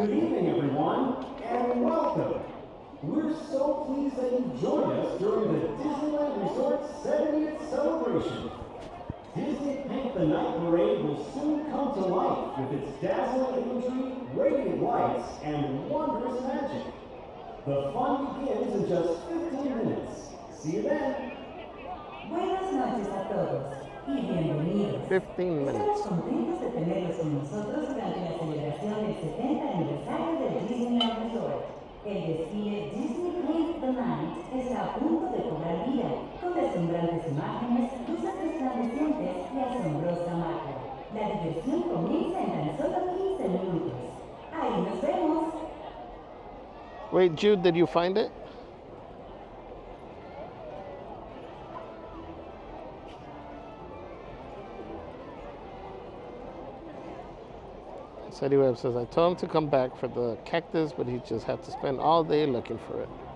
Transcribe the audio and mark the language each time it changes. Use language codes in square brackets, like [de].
[en] Good evening, everyone, and welcome. We're so pleased that you joined us during the Disneyland Resort's 70th celebration. Disney Paint the Night Parade will soon come to life with its dazzling imagery, radiant lights, and wondrous magic. The fun begins in just 15 minutes. See you then. [es] Buenas noches a todos y bienvenidos. [en] 15 minutes. [es] Estamos contentos de tenerlos con nosotros durante la celebración del 70 aniversario del Disneyland Resort. El desfile Disney Paint the Night está a punto de cobrar vida, con deslumbrantes imágenes, luces resplandecientes y asombrosa magia. La diversión comienza en tan solo 15 minutos. Ahí nos vemos. [en] Wait, Jude, did you find it? Sadie Webb says, I told him to come back for the cactus, but he just had to spend all day looking for it.